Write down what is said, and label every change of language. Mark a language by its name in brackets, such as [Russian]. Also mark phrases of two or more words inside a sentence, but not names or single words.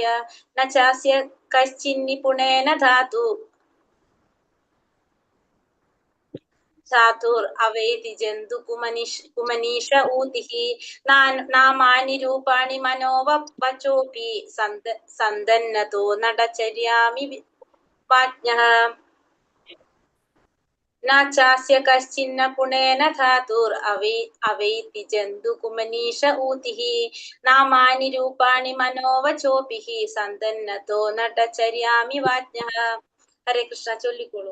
[Sanskrit] ന ചാസ്യ കശ്ചിന്നിപുണേന ധാതുർ അവേതി ജന്തു കുമനീഷ ഊതിഹി നാമാനി രൂപാണി മനോവചോപി സന്തന്നതോ നടചര്യാമി വാജ്ഞഃ. न चास्य कश्चिन्न पुणेन धातुर् अवैति जन्तु कुमनीष ऊतिः नामानि रूपाणि मनोवचोभिः सन्दन्नतो नटचर्यामि वाज्ञः. हरे कृष्ण. [Malayalam] ചൊല്ലിക്കോളൂ.